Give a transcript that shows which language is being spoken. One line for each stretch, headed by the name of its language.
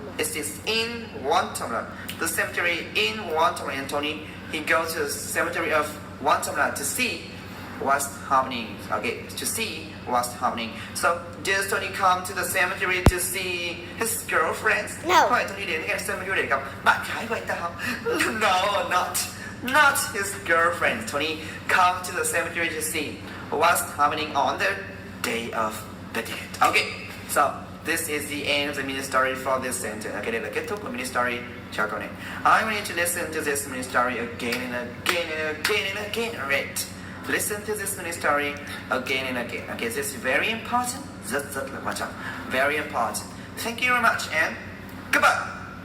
English: It is in Guatemala. The cemetery in Guatemala. And Tony, he goes to the cemetery of Guatemala to see what's happening. Okay, to see what's happening. So, does Tony come to the cemetery to see his girlfriends? No.
Vietnamese: Hỏi Tony đến cái cemetery để gặp bạn gái của anh ta không?
English: No, not his girlfriend. Tony come to the cemetery to see what's happening on the day of the dead. Okay, so this is the end of the mini story for this sentence.
Vietnamese: Okay, đây là kết thúc của mini story cho câu này.
English: I want you to listen to this mini story again and again and again and again. Right. Listen to this mini story again and again. Okay, this is very important.
Vietnamese: Rất là quan trọng.
English: Very important. Thank you very much and goodbye.